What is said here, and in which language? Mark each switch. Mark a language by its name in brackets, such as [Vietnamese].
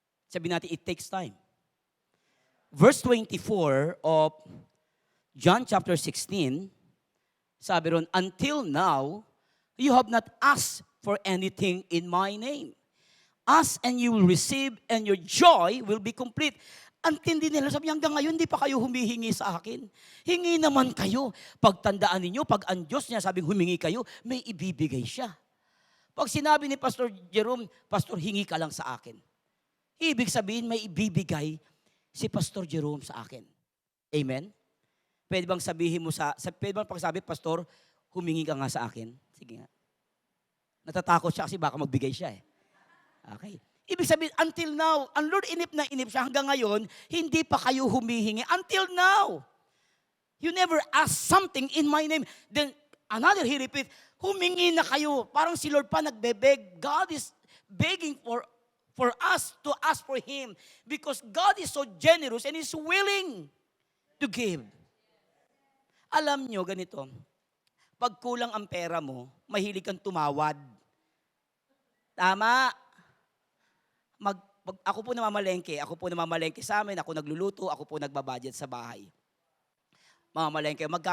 [Filipino] Sabi natin, [English] it takes time. Verse 24 of John chapter 16, [Filipino] sabi ron, [English] until now, you have not asked for anything in my name. Ask and you will receive and your joy will be complete. [Filipino] Ang tindi nila, sabi hanggang ngayon, hindi pa kayo humihingi sa akin. Hingi naman kayo. Pagtandaan ninyo, pag ang Diyos niya sabing humingi kayo, may ibibigay siya. Pag sinabi ni Pastor Jerome, Pastor, hingi ka lang sa akin. Ibig sabihin, may ibibigay si Pastor Jerome sa akin. Amen? Pwede bang sabihin mo pwede bang pagsabi, Pastor, humingi ka nga sa akin? Sige nga. Natatakot siya kasi baka magbigay siya eh. Okay. Ibig sabihin, [English] until now, [Filipino] ang Lord inip na inip siya hanggang ngayon, hindi pa kayo humihingi. [English] Until now. You never ask something in my name. Then, another, he repeat, [Filipino] humingi na kayo. Parang si Lord pa nagbebeg. [English] God is begging for us to ask for Him. Because God is so generous and is willing to give. [Filipino] Alam nyo, ganito, pag kulang ang pera mo, mahilig kang tumawad. Tama. Ako po namamalengke sa amin, ako nagluluto, ako po nagbabudget sa bahay. Mamamalengke.